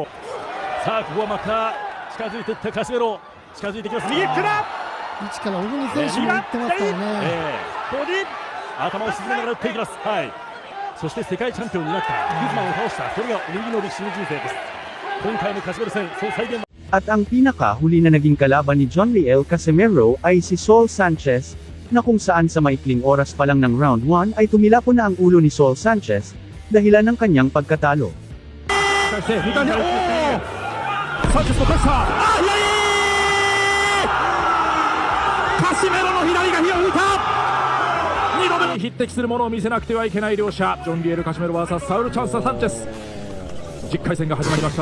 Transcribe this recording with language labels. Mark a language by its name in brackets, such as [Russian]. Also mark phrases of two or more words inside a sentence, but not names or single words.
[Japanese] さあここはまた近づいていったカシメロ、近づいていきます。右フックだ。位置から小栗選手も行ってますからね。ボディ頭を沈めながら打っていきます。はい、そして世界チャンピオンになったグズマンを倒した、それが右の歴史の人生です。今回のカシメロ戦、その再現。 [Filipino] At ang pinakahuli na naging kalaban ni Jonriel Casimero ay si Saul Sanchez, na kung saan sa maikling oras pa lang ng round 1 ay tumilapon na ang ulo ni Saul Sanchez, dahilan ng kanyang pagkatalo. [Japanese] サンチェスのプレッシャー、カシメロの左が火を吹いた。2度目に匹敵するものを見せなくてはいけない両者、ジョンリエル・カシメロ vs サウル・チャンス・サンチェス。10回戦が始まりました。